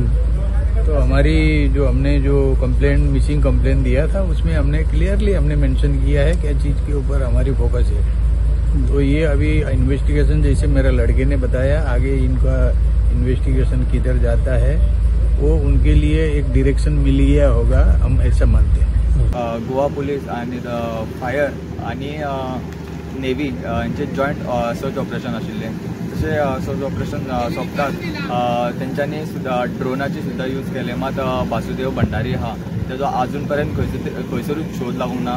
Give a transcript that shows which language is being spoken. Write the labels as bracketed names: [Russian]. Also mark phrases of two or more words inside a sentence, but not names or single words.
[Hindi] तो हमारी जो हमने कंप्लेंट [English] मिसिंग कंप्लेंट [Hindi] दिया था उसमें हमने [English] क्लियरली मेंशन [Hindi] किया है क्या चीज के ऊपर हमारी फोकस है। तो ये अभी इन्वेस्टिगेशन जैसे मेरे लड़के ने बताया आगे इनका इन्वेस्टिगेशन किधर जाता है वो उनके लिए एक डायरेक्शन मिल गया होगा, हम ऐसा मानते हैं। [Konkani] गोवा पुलिस आणि फायर आणि नेव्ही यांचे [English] जॉईंट सर्च ऑपरेशन [Konkani] आशिल्ले। तसे [English] सर्च ऑपरेशन [Konkani] सोंपतात तेंच्यांनी सुद्धा ड्रोनाची सुद्धा यूज केले, मात वासुदेव भंडारी हा तेजो अजून पर्यंत खंयसरूच शोध लागूंक ना।